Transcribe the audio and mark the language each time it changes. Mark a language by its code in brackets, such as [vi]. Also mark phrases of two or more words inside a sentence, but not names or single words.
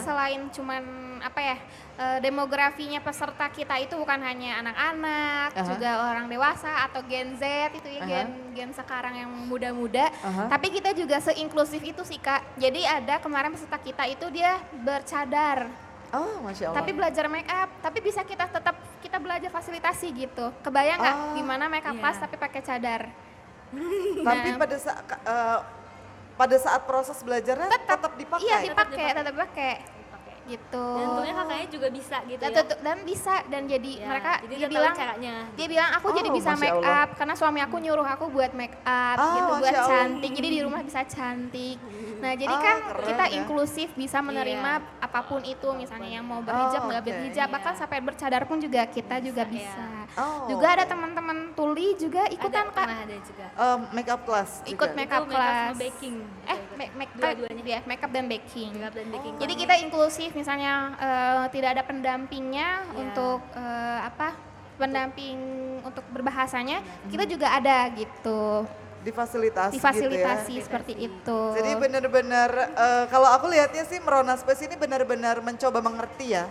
[id] selain cuman apa ya, demografinya peserta kita itu bukan hanya anak-anak, Aha. juga orang dewasa atau Gen Z itu ya, Aha. gen sekarang yang muda-muda. Aha. Tapi kita juga seinklusif itu sih Kak. Jadi ada kemarin peserta kita itu dia bercadar, [ar] Oh ما شاء الله. [id] tapi belajar [en] make up, [id] tapi bisa kita belajar fasilitasi gitu. Kebayang nggak Oh, gimana [en] make up [id] iya. class tapi pakai cadar? Tapi Nah. pada saat proses belajarnya tetap dipakai. Iya Tetap tetap dipakai Dipakai. gitu. Dan untungnya kakaknya juga bisa gitu Dan, ya. dan bisa dan jadi Ya, mereka jadi dia udah tahu bilang caranya. dia bilang aku jadi Oh, bisa Masya make Allah. up karena suami aku nyuruh aku buat make up Oh, gitu buat [ar] ما شاء الله. [id] cantik jadi di rumah bisa cantik. Nah jadi Oh, kan keren kita ya. inklusif bisa menerima Iya. apapun itu misalnya yang mau berhijab nggak oke. berhijab bahkan Iya. sampai bercadar pun juga kita juga Bisa, bisa. Oh, Juga ada oke. teman-teman tuli juga ikutan kak Pernah ada juga. [en] Make up class [id] juga. ikut [en] make up [id] Itu [en] make up [id] sama class. baking. Dua-duanya. Ya, [en] make up [id] dan baking. [en] Make up [id] dan baking. Jadi kita inklusif, misalnya tidak ada pendampingnya Iya. untuk pendamping untuk berbahasanya, kita juga ada gitu, Difasilitasi, difasilitasi gitu ya. seperti itu. Jadi benar-benar kalau aku lihatnya sih Merona Space ini benar-benar mencoba mengerti ya.